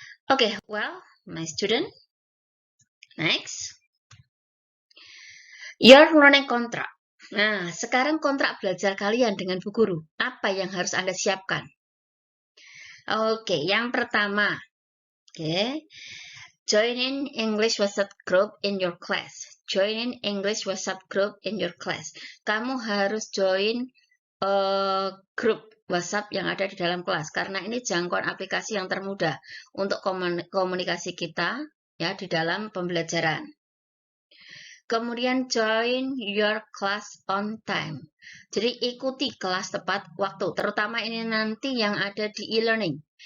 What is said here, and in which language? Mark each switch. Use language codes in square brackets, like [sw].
[en] Oke, well, my student, next, your learning contract. [id] Nah, sekarang kontrak belajar kalian dengan Bu Guru, apa yang harus Anda siapkan? [en] Oke, [id] yang pertama, [en] join in English WhatsApp group in your class. Join in English WhatsApp group in your class. [id] Kamu harus join grup WhatsApp yang ada di dalam kelas, karena ini jangkauan aplikasi yang termudah untuk komunikasi kita ya di dalam pembelajaran. [en] Kemudian join your class on time. [id] Jadi ikuti kelas tepat waktu, terutama ini nanti yang ada di e-learning.